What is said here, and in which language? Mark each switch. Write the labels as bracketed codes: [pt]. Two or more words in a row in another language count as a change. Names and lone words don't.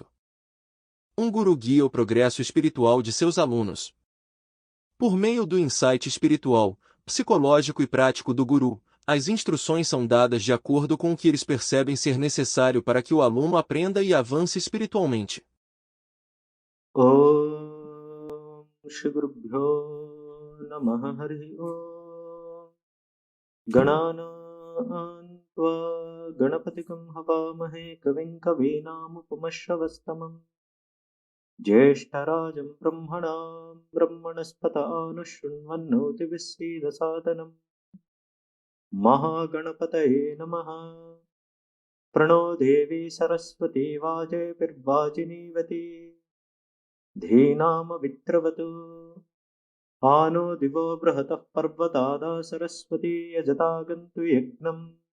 [pt] Um guru guia o progresso espiritual de seus alunos. Por meio do insight espiritual, psicológico e prático do guru, as instruções são dadas de acordo com o que eles percebem ser necessário para que o aluno aprenda e avance espiritualmente. [sa] ॐ श्री गुरुभ्यो नमः हरि ॐ गणानां त्वा गणपतिकम् हवामहे कविम् कविनाम् उपमश्रवस्तमम् ज्येष्ठराजम् ब्रह्मणाम् ब्रह्मणस्पत अनुशुन्वन्नोति विसिध साधनम् महागणपतये नमः प्राणो देवी सरस्वती वाजे पिर्वजिनिवती धिनम् वित्रवतु अनो दिवो ब्रहतः पर्वतद सरस्वती यजतगन्तु यज्ञम्